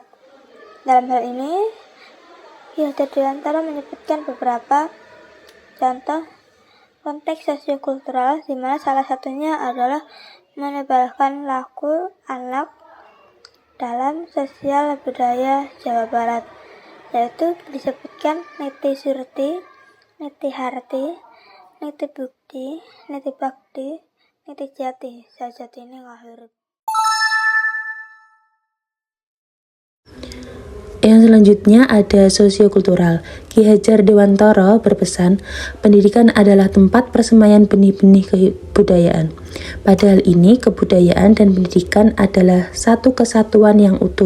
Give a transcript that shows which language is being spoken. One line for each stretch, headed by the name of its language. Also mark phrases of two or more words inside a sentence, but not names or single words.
Indonesian: Dalam hal ini, Ki Hajar Dewantara menyebutkan beberapa contoh konteks sosiokultural, di mana salah satunya adalah menebalkan laku anak dalam sosial budaya Jawa Barat, yaitu disebutkan
Sundanese: niti surti, niti harti, niti bukti, niti bakti, niti jati, sajatine ngahurip.
Indonesian: Yang selanjutnya ada sosiokultural. Ki Hajar Dewantara berpesan, pendidikan adalah tempat persemaian benih-benih kebudayaan. Pada hal ini, kebudayaan dan pendidikan adalah satu kesatuan yang utuh.